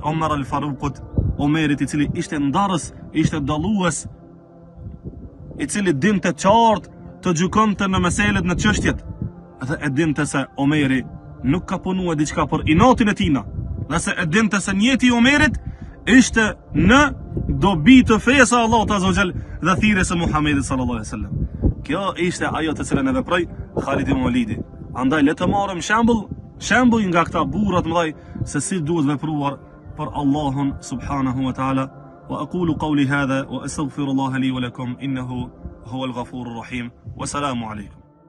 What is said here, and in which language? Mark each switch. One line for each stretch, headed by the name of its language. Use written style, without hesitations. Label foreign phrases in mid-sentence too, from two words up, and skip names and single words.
Albanian: Omar al-Faruqut, Omerit I cili ishte ndarës, ishte dallues, I cili dinte qartë të gjykonte në meselet në çështjet, dhe e dinte se Omeri nuk ka punuar diçka për inatin e tina, dhe se e dinte se njeti I Omerit ishte në dobi të fesë e Allahut
Arabic: عز وجل
Albanian: dhe thirrjes së Muhamedit
Arabic: صلى الله عليه وسلم.
Albanian: Kjo ishte ajo të cilën e veproi Khalid ibn Walidi. Andaj le të marrim shembull nga këta burra të mëdhej se si duhet vepruar për Allahun
Arabic: سبحانه وتعالى. وأقول قولي هذا وأستغفر الله لي ولكم إنه هو الغفور الرحيم. والسلام عليكم.